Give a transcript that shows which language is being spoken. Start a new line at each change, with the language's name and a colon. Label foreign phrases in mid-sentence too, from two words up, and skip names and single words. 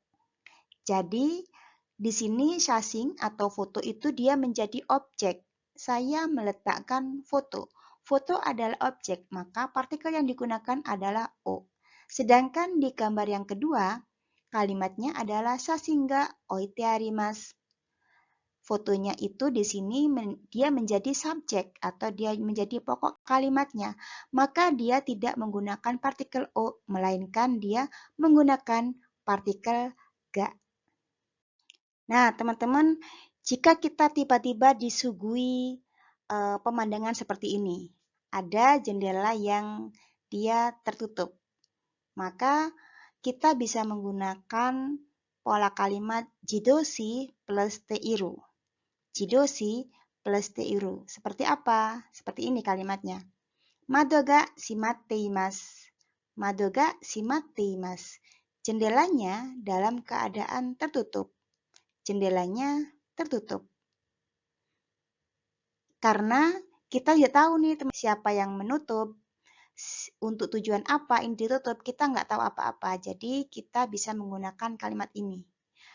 Indonesian: Jadi, di sini shashin atau foto itu dia menjadi objek. Saya meletakkan foto. Foto adalah objek, maka partikel yang digunakan adalah O. Sedangkan di gambar yang kedua, kalimatnya adalah
Japanese: 写真が置いてあります.
Indonesian: Fotonya itu di sini dia menjadi subjek atau dia menjadi pokok kalimatnya. Maka dia tidak menggunakan partikel O, melainkan dia menggunakan partikel ga. Nah, teman-teman, jika kita tiba-tiba disuguhi pemandangan seperti ini, ada jendela yang dia tertutup, maka kita bisa menggunakan pola kalimat jidoshi plus teiru. Jidoshi plus teiru. Seperti apa? Seperti ini kalimatnya.
Japanese: 窓が閉まっています。窓が閉まっています.
Indonesian: Jendelanya dalam keadaan tertutup. Jendelanya tertutup. Karena kita tidak tahu nih siapa yang menutup, untuk tujuan apa ini ditutup, kita nggak tahu apa-apa. Jadi kita bisa menggunakan kalimat ini.